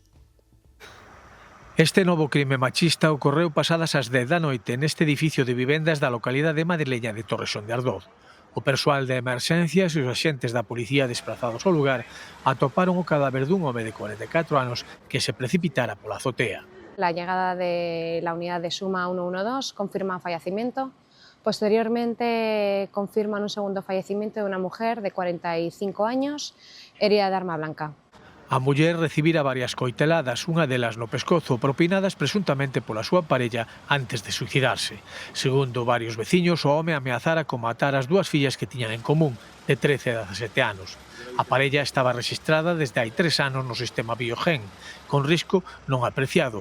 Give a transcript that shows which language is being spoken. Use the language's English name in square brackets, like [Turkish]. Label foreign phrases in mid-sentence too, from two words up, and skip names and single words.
[Galician] Este novo crime machista ocorreu pasadas as 10 da noite neste edificio de vivendas da localidade madrileña de Torrexón de Ardoz. O persoal de emerxencias e os axentes da policía desplazados ao lugar atoparon o cadáver dun home de 44 anos que se precipitara pola azotea. [Spanish] La llegada de la unidad de Suma 112 confirma fallecimiento. Posteriormente confirman un segundo fallecimiento de una mujer de 45 años, herida de arma blanca. [Galician] A muller recibira varias coiteladas, unha delas no pescozo, propinadas presuntamente pola súa parella antes de suicidarse. Segundo varios veciños, o home ameazara con matar as 2 fillas que tiñan en común, de 13 e 17 anos. A parella estaba rexistrada desde hai 3 anos no sistema Biogen, con risco non apreciado.